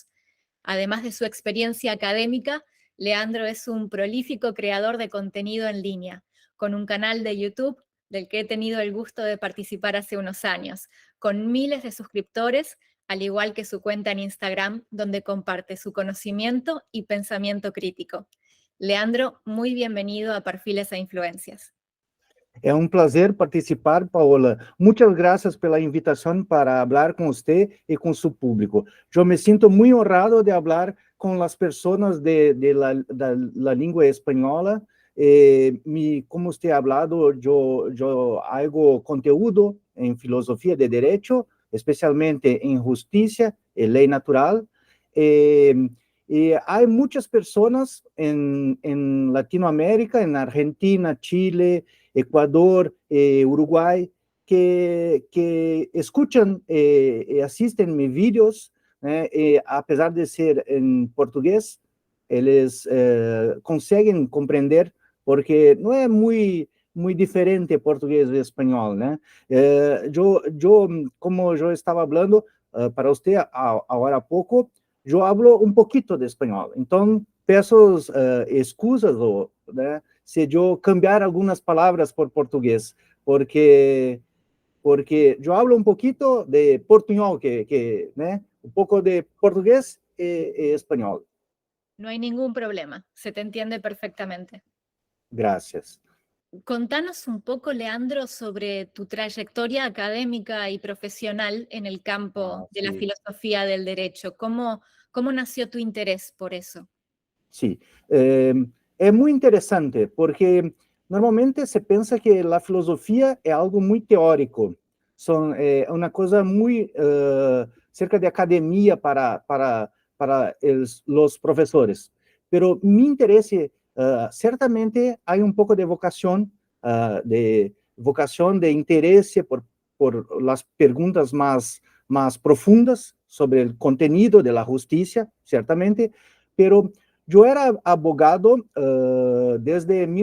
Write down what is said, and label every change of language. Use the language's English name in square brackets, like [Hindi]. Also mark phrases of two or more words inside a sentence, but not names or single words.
[Spanish] Además de su experiencia académica, Leandro es un prolífico creador de contenido en línea, con un canal de YouTube del que he tenido el gusto de participar hace unos años, con miles de suscriptores, al igual que su cuenta en Instagram, donde comparte su conocimiento y pensamiento crítico. Leandro, muy bienvenido a Perfiles e Influencias. [Portuguese] É um prazer participar, Paola. Muitas graças pela invitação para falar com você e com seu público. Eu me sinto muito honrado de falar com as pessoas da língua espanhola. Como você ha falado, eu hago conteúdo em filosofia de direito, especialmente em justiça e lei natural. Há muitas pessoas em Latinoamérica, em [Spanish] Argentina, Chile, Ecuador, Uruguay, que escuchan y asisten mis vídeos, a pesar de ser en portugués, ellos consiguen comprender porque no es muy diferente portugués y español, ¿no? Como yo estaba hablando para usted ahora poco, yo hablo un poquito de español, entonces [Portuguese] peço excusas, né, se eu cambiar algumas palavras por português, porque eu hablo um pouquinho de portunhol, né, um pouco de português e espanhol. [Spanish] No hay ningún problema, se te entiende perfectamente. Gracias. Contanos un poco, Leandro, sobre tu trayectoria académica y profesional en el campo de la Sí, filosofía del derecho. ¿Cómo nació tu interés por eso? sí. [Portuguese] É muito interessante, porque normalmente se pensa que a filosofia é algo muito teórico, é uma coisa muito cerca de academia para os professores. Pero mi interesse, certamente, há um pouco de vocação de interesse por as perguntas mais profundas sobre o conteúdo da justiça, certamente, pero eu era abogado desde